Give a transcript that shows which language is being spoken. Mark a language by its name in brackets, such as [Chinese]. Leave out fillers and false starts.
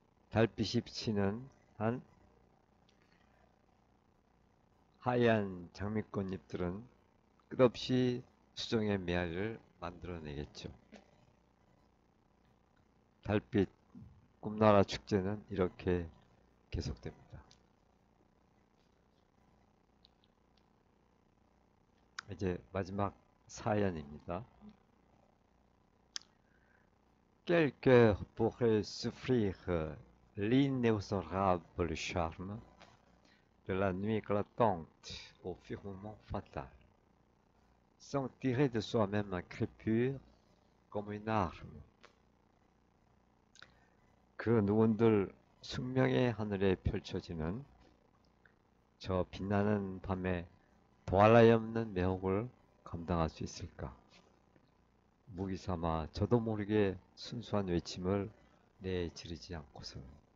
[Korean] 달빛이 비치는 한 하얀 장미꽃잎들은 끝없이 수정의 메아리를 만들어내겠죠. 달빛 꿈나라 축제는 이렇게 계속됩니다. 이제 마지막 사연입니다. [French] Quelqu'un pourrait souffrir l'inexorable charme de la nuit éclatante au firmament fatal, sans tirer de soi-même un crépure comme une arme. [Korean] 그 누군들 숙명의 하늘에 펼쳐지는 저 빛나는 밤에 더할나위 없는 매혹을 감당할 수 있을까? 무기 삼아 저도 모르게 순수한 외침을 내지르지 않고서는.